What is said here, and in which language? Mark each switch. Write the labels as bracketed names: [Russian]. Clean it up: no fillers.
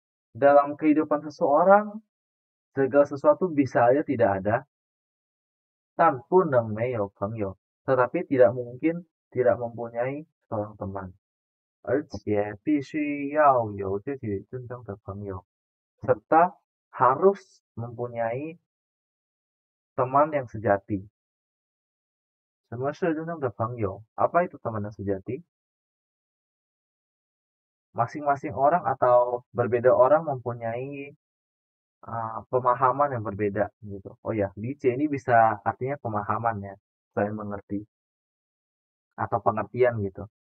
[Indonesian] Dalam kehidupan seseorang, segala sesuatu bisa aja tidak ada. [Chinese] 但不能没有朋友, [Indonesian] tetapi tidak mungkin tidak mempunyai seorang teman. [Chinese] 而且必须要有自己真正的朋友, [Indonesian] serta harus mempunyai teman yang sejati. [Chinese] 什么是真正的朋友? [Indonesian] Apa itu teman yang sejati? Masing-masing orang atau berbeda orang mempunyai pemahaman yang berbeda gitu. Oh ya, lice ini bisa artinya pemahaman ya, selain mengerti atau pengertian gitu.